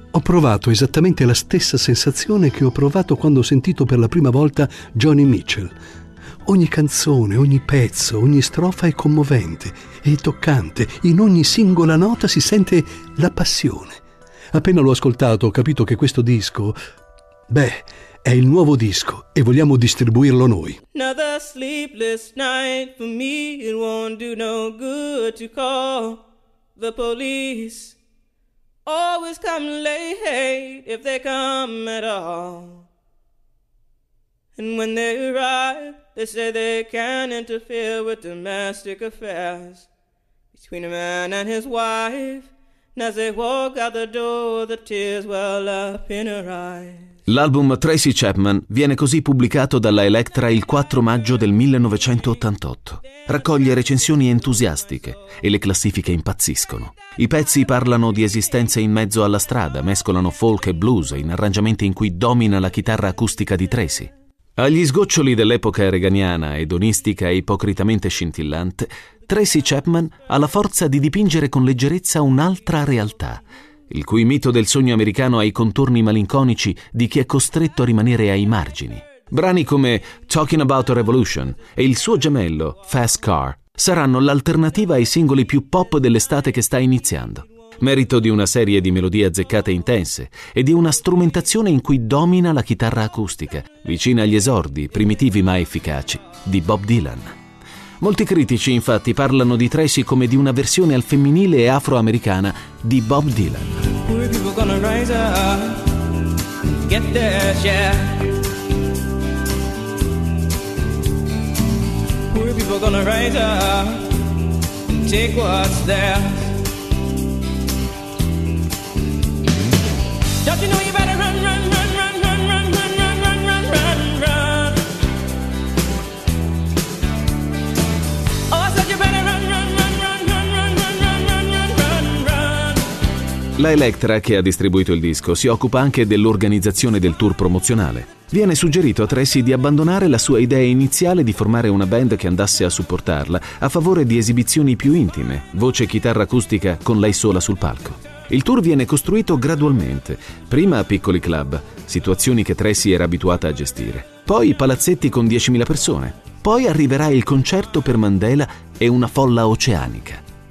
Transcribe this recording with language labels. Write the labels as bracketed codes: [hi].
[it] Ho provato esattamente la stessa sensazione che ho provato quando ho sentito per la prima volta Joni Mitchell. Ogni canzone, ogni pezzo, ogni strofa è commovente, è toccante. In ogni singola nota si sente la passione. Appena l'ho ascoltato, ho capito che questo disco, beh, è il nuovo disco e vogliamo distribuirlo noi. [en] Another sleepless night for me, it won't do no good to call the police. Always come late if they come at all. And when they arrive, they say they can't interfere with domestic affairs between a man and his wife. And as they walk out the door, the tears well up in her eyes. [it] L'album Tracy Chapman viene così pubblicato dalla Elektra il 4 maggio del 1988. Raccoglie recensioni entusiastiche e le classifiche impazziscono. I pezzi parlano di esistenze in mezzo alla strada, mescolano folk e blues in arrangiamenti in cui domina la chitarra acustica di Tracy. Agli sgoccioli dell'epoca reganiana, edonistica e ipocritamente scintillante, Tracy Chapman ha la forza di dipingere con leggerezza un'altra realtà, il cui mito del sogno americano ha i contorni malinconici di chi è costretto a rimanere ai margini. Brani come Talking About a Revolution e il suo gemello Fast Car saranno l'alternativa ai singoli più pop dell'estate che sta iniziando. merito di una serie di melodie azzeccate intense e di una strumentazione in cui domina la chitarra acustica, vicina agli esordi, primitivi ma efficaci, di Bob Dylan. Molti critici, infatti, parlano di Tracy come di una versione al femminile e afroamericana di Bob Dylan. [en] People gonna rise up and take what's theirs. Don't you know you better run, run, run, run, run, run, run, run, run, run, run, run. Oh, I said you better run, run, run, run, run, run, run, run, run, run, run, run. [it] La Elektra, che ha distribuito il disco, si occupa anche dell'organizzazione del tour promozionale. Viene suggerito a Tracy di abbandonare la sua idea iniziale di formare una band che andasse a supportarla a favore di esibizioni più intime, voce e chitarra acustica con lei sola sul palco. Il tour viene costruito gradualmente, prima a piccoli club, situazioni che Tracy era abituata a gestire, poi palazzetti con 10.000 persone, poi arriverà il concerto per Mandela e una folla oceanica.